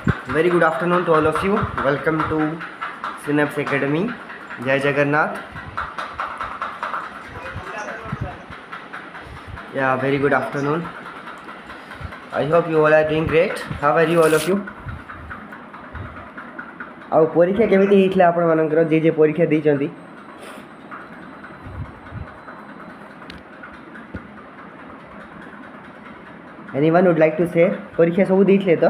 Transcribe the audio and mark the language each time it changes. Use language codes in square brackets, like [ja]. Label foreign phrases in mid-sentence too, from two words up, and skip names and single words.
[en] Very good afternoon to all of you. Welcome to Synapse Academy. Jai Jagannath. Yeah, very good afternoon. I hope you all are doing great. How are you all of you? [or] ଆଉ ପରୀକ୍ଷା କେମିତି ହେଇଥିଲା ଆପଣମାନଙ୍କର ଯେ ପରୀକ୍ଷା ଦେଇଛନ୍ତି? [en] Anyone would like to say [or] ପରୀକ୍ଷା ସବୁ ଦେଇଥିଲେ ତ?